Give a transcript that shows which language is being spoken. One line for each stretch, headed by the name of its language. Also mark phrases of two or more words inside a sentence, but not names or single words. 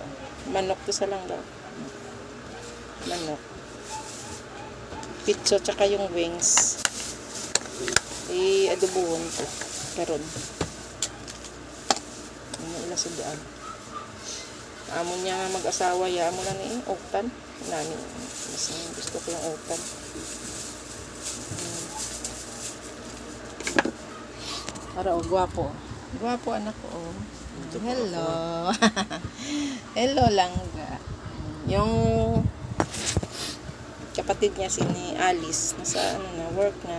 Hiligaynon: Manok to sa langga. Manok.
Filipino: Pitso tsaka yung wings. Adobohon ko. Karon.
Hiligaynon: Ila sudaan. Amo niya nga mag-asawa ya mo lang ni oktan. Nani.
Filipino: Mas gusto ko yung oktan. Para gwapo. Gwapo anak ko. Hello.
Hiligaynon: Hello langga.
Filipino: Yung kapatid niya si ni Alice nasa work na.